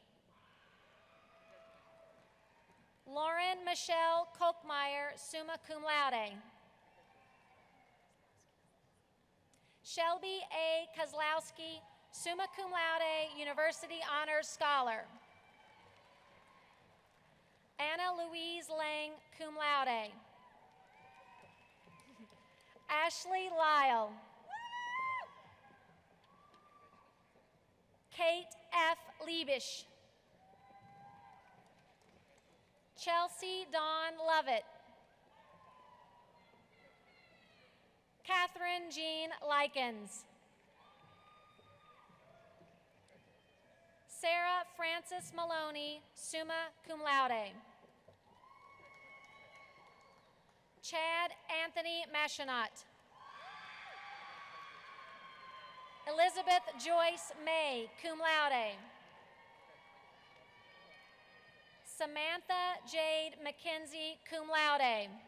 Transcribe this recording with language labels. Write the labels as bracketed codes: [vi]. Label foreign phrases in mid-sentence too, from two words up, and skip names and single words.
[en] Lauren Michelle Kochmeyer, [la] summa cum laude. [en] Shelby A. Kozlowski, [la] summa cum laude, [en] University Honors Scholar. Anna Louise Lang, [la] cum laude. [en] Ashley Lyle. Kate F. Liebisch. Chelsea Dawn Lovett. Catherine Jean Likens. Sarah Frances Maloney, [la] summa cum laude. [en] Chad Anthony Machinot. Elizabeth Joyce May, [la] cum laude. [en] Samantha Jade McKenzie, [la] cum laude.